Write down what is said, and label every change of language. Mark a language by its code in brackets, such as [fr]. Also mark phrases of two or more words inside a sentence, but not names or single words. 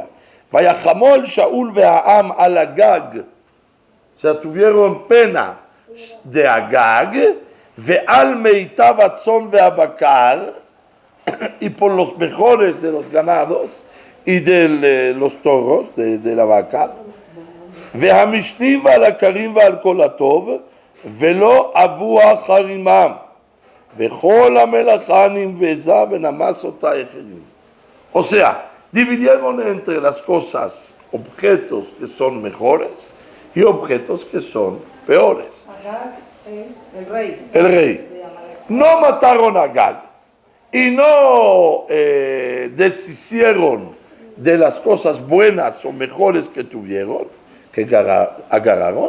[he] ויחמל שאול והעם על אגג. [es] O sea, tuvieron pena de Agag, [he] ועל מיטב הצאן והבקר, [es] y por los mejores de los ganados y de los toros, de la vaca. [he] והמשנים ועל הקרים ועל כל הטוב, ולא אבו אחרימם, וכל המלאכה נמבזה ונמס אותה אחרים. [es] O sea, dividieron entre las cosas objetos que son mejores y objetos que son peores. Agag es el rey. El rey. No mataron a Agag y no deshicieron de las cosas buenas o mejores que tuvieron, que agarraron.